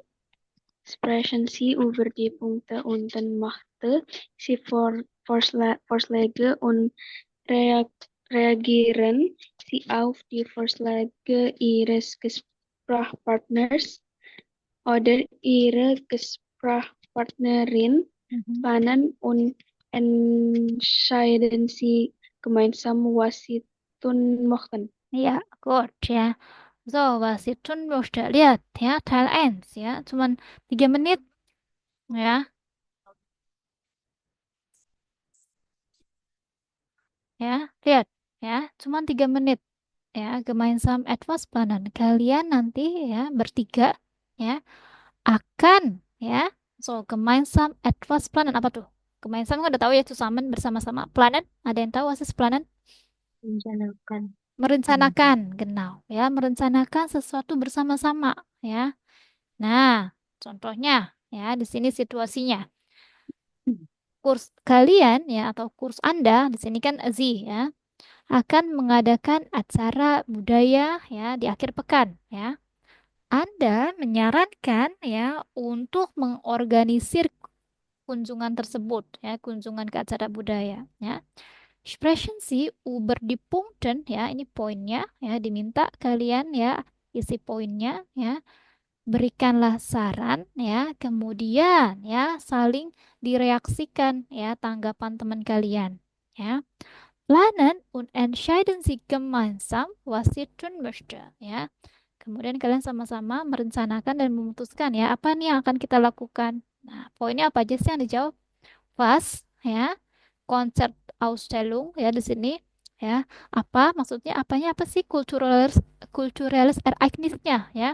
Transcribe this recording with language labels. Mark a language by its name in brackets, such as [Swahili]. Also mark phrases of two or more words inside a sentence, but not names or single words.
[German] Sprechen Sie über die Punkte unten machte Sie Vorschläge und reagieren Sie auf die Vorschläge Ihres Gesprächspartners oder Ihrer Gesprächspartnerin. Mhm. Planen und entscheiden Sie gemeinsam, was Sie tun möchten. Ja, gut ya. [Indonesian] So, was itu sudah lihat ya, Teil 1 ya, cuman 3 menit ya. Ya, lihat ya, cuman 3 menit ya. [German] Gemeinsam etwas planen. [Indonesian] Kalian nanti ya bertiga ya akan ya. So, [German] gemeinsam etwas planen [Indonesian] apa tuh? Gemeinsam kan udah tahu ya, zusammen bersama-sama. Planen, ada yang tahu asis planen? Menjalankan. Merencanakan, genau ya, merencanakan sesuatu bersama-sama ya. Nah, contohnya ya di sini situasinya. Kurs kalian ya atau kurs Anda di sini kan Z ya akan mengadakan acara budaya ya di akhir pekan ya. Anda menyarankan ya untuk mengorganisir kunjungan tersebut ya, kunjungan ke acara budaya ya. [German] Sprechen Sie über die Punkten [Indonesian] ya, ini poinnya ya, diminta kalian ya isi poinnya ya. Berikanlah saran ya, kemudian ya saling direaksikan ya tanggapan teman kalian ya. [German] Planen und entscheiden Sie gemeinsam, was Sie tun möchte. [Indonesian] Ya. Kemudian kalian sama-sama merencanakan dan memutuskan ya apa nih yang akan kita lakukan. Nah, poinnya apa aja sih yang dijawab? Was, ya, Konzertausstellung ya di sini ya. Apa maksudnya? Apanya apa sih kulturalis Ereignisnya ya?